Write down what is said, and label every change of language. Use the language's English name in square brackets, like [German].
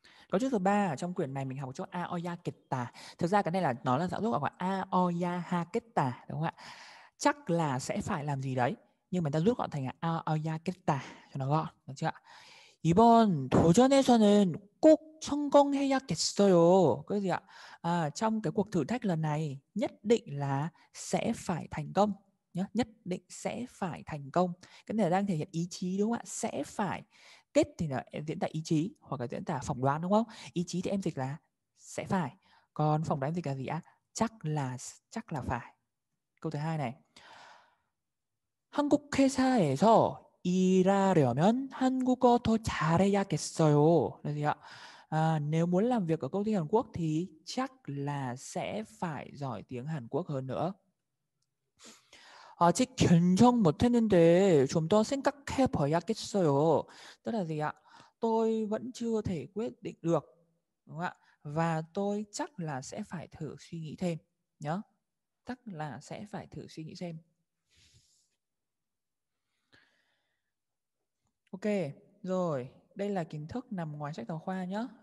[Vietnamese] Cấu trúc thứ 3 ở trong quyển này mình học một chút aoya겠다. Thực ra cái này là nó là dạng rút gọi là aoyaha겠다, đúng không ạ? Chắc là sẽ phải làm gì đấy, nhưng mà ta rút gọn thành là aoya겠다 cho nó gọn, được chưa ạ? [Korean] 이번 도전에서는 꼭 성공해야겠어요. [Vietnamese] Cái gì ạ? Trong cái cuộc thử thách lần này nhất định là sẽ phải thành công nhé. Nhất định sẽ phải thành công. Cái này đang thể hiện ý chí đúng không ạ? Sẽ phải. Kết thì là diễn tả ý chí hoặc là diễn tả phỏng đoán đúng không? Ý chí thì em dịch là sẽ phải. Còn phỏng đoán dịch là gì ạ? Chắc là phải. Câu thứ 2 này. [Korean] 한국 회사에서 일하려면 한국어 더 잘해야겠어요. [Vietnamese] Là gì ạ? Nếu muốn làm việc ở công ty Hàn Quốc thì chắc là sẽ phải giỏi tiếng Hàn Quốc hơn nữa. [Korean] 아직 결정 못했는데 좀 더 생각해 봐야겠어요. [Vietnamese] Tức là gì ạ? Tôi vẫn chưa thể quyết định được, đúng không ạ? Và tôi chắc là sẽ phải thử suy nghĩ thêm nhé. Chắc là sẽ phải thử suy nghĩ thêm. Ok, rồi, đây là kiến thức nằm ngoài sách giáo khoa nhé.